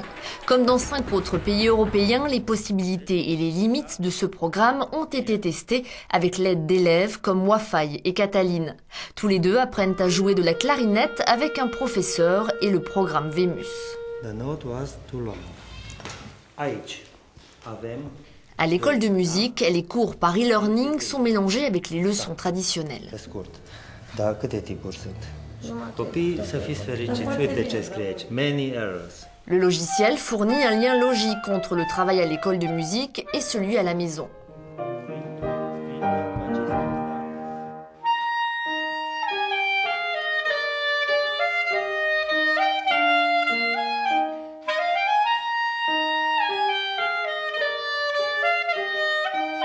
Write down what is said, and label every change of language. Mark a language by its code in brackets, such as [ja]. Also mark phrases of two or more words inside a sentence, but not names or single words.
[fr] Comme dans 5 autres pays européens, les possibilités et les limites de ce programme ont été testées avec l'aide d'élèves comme Wafai et Cataline. Tous les deux apprennent à jouer de la clarinette avec un professeur et le programme VEMUS. À l'école de musique, les cours par e-learning sont mélangés avec les leçons traditionnelles. [ro] Copiii să fiți fericiți. Uite ce scrie aici. [en] Many errors. [fr] Le logiciel fournit un lien logique entre le travail à l'école de musique et celui à la maison. Quelques